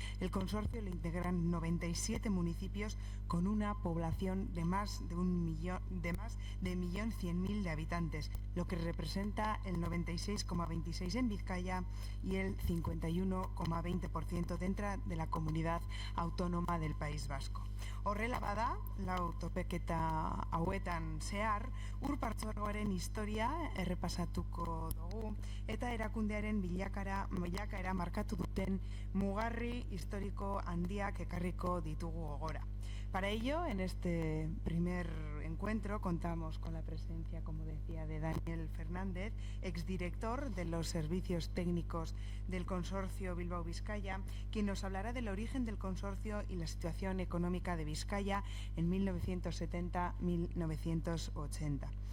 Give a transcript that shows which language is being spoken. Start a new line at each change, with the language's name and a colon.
Spanish: el consorcio le integran 97 municipios con una población de más de 1.100.000 de habitantes, lo que representa el 96,26% en Vizcaya y el 51,20% dentro de la comunidad autónoma del País Vasco.
Basque: Horrela bada, lau topeketa hauetan zehar, ur partzuergoaren historia errepasatuko dugu eta erakundearen bilakaera markatu duten mugarri historiko handiak ekarriko ditugu gogora.
Spanish: Para ello, en este primer encuentro contamos con la presencia, como decía, de Daniel Fernández, exdirector de los servicios técnicos del Consorcio Bilbao-Vizcaya, quien nos hablará del origen del consorcio y la situación económica de Vizcaya en 1970-1980.